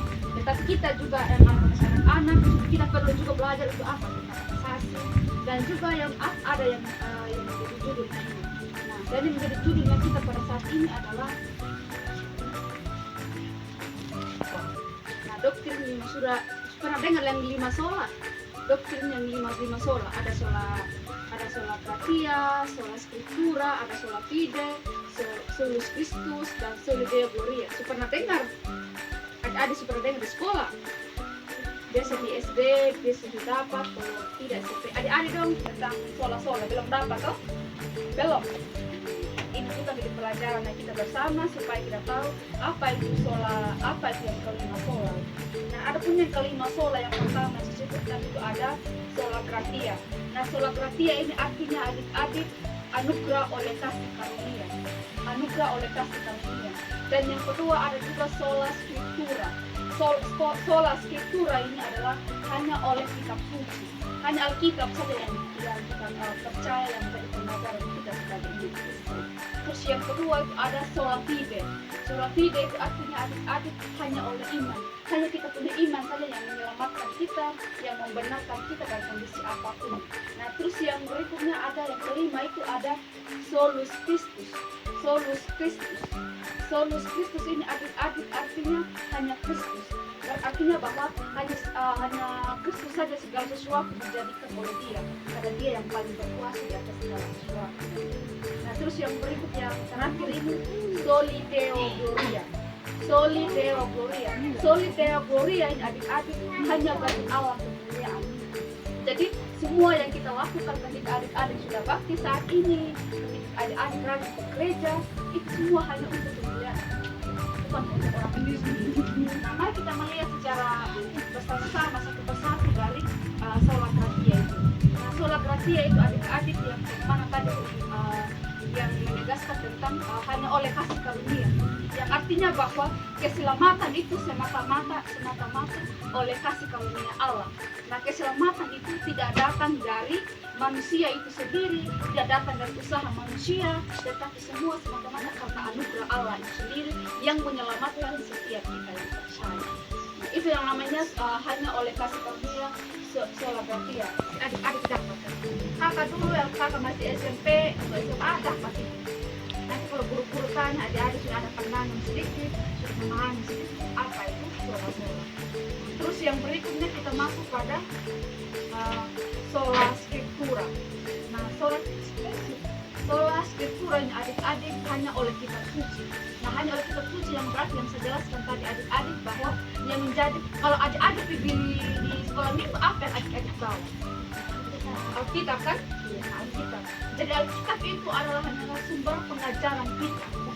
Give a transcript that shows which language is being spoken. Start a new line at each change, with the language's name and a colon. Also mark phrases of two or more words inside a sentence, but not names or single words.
Indonesian: Tetapi kita juga yang anak-anak, kita perlu juga belajar itu apa kata kasasi, dan juga yang ada yang menjadi judul ini. Nah, jadi menjadi judulnya kita pada saat ini adalah doktrin 5 sudah pernah dengar yang 5 sola. Doktrin yang 5 sola, ada
Latin: sola gratia, sola scriptura,
Indonesian: ada
Latin: sola fide, solus Christus,
Indonesian: dan
Latin: soli Deo Gloria.
Indonesian: Pernah dengar? Adik-adik pernah dengar di sekolah? Biasa di SD, biasa dapat, kalau tidak SMP. Adik-adik dong tentang sola-sola, belum dapat toh? Belum. Ini juga menjadi pelajaran yang kita bersama supaya kita tahu apa itu sola, apa itu yang kelima sola. Nah, ada pun yang kelima sola yang pertama disebutkan itu ada
Latin: sola gratia.
Indonesian: Nah,
Latin: sola gratia
Indonesian: ini artinya adik-adik anugerah oleh kasih karunia. Anugerah oleh kasih karunia. Dan yang kedua ada juga
Latin: sola scriptura. Sola scriptura
Indonesian: ini adalah hanya oleh kitab suci. Hanya Alkitab saja yang kita percaya, yang menjadi pengajaran kita sebagai umat Kristen. Terus yang kedua itu ada
Latin: sola fide. Sola fide
Indonesian: itu artinya adik-adik hanya oleh iman. Hanya kita punya iman saja yang menyelamatkan kita, yang membenarkan kita dalam kondisi apapun. Nah, terus yang berikutnya ada yang kelima itu ada
Latin: solus Christus. Solus Christus. Solus Christus
Indonesian: ini adik-adik artinya hanya Kristus. Artinya bahwa hanya Kristus saja segala sesuatu dijadikan oleh Dia, karena Dia yang paling berkuasa di atas segala sesuatu. Nah, terus yang berikut yang terakhir ini
Latin: soli Deo Gloria. Soli Deo Gloria. Soli Deo Gloria
Indonesian: ini adik-adik hanya bagi Allah kemuliaan. Jadi semua yang kita lakukan ketika adik-adik sudah baptis saat ini, ketika adik-adik rajin ke gereja, itu semua hanya untuk kemuliaan, bukan untuk orang sendiri. Nah, mari kita melihat secara bersama-sama satu persatu dari
Latin: sola gratia
Indonesian: itu. Nah,
Latin: sola gratia
Indonesian: itu adik-adik yang mana tadi yang menegaskan tentang hanya oleh kasih karunia, yang artinya bahwa keselamatan itu semata-mata oleh kasih karunia Allah. Nah, keselamatan itu tidak datang dari manusia itu sendiri, tidak datang dari usaha manusia, tetapi semua semata-mata karena anugerah Allah itu sendiri yang menyelamatkan setiap kita yang percaya. Nah, itu yang namanya hanya oleh kasih karunia
Latin: sola gratia.
Indonesian: Adik-adik dapat. Kakak dulu yang kakak masih SMP atau SMA dapat itu. Nanti kalau guru-guru tanya, adik-adik sudah ada pandangan sedikit, sudah memahami sedikit apa itu sola-sola. Terus yang berikutnya kita masuk pada
Latin: sola scriptura.
Indonesian: Nah,
Latin: sola scriptura
Indonesian: ini adik-adik hanya oleh kitab suci. Nah, hanya oleh kitab suci yang berarti yang saya jelaskan tadi adik-adik bahwa yang menjadi, kalau adik-adik di sekolah minggu apa yang adik-adik bawa? Alkitab kan? Iya, Alkitab. Jadi Alkitab itu adalah hanya sumber pengajaran kita.